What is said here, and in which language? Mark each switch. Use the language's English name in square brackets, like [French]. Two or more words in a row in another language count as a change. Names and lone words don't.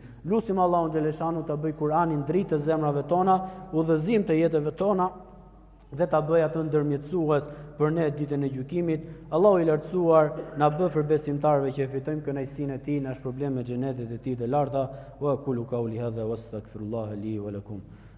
[Albanian] Lutim Allahun xhaleshanu të bëj Kuranin dritë të zemrave tona, udhëzim të jetëve tona dhe ta bëj atë ndërmjetësues për ne ditën e gjykimit. Allahu i lartësuar na bë për besimtarëve që fitojmë kënaqësinë e tij, na shpërblen me xhenetet e tij të larta. [Arabic] وأقول قولي هذا وأستغفر الله لي ولكم.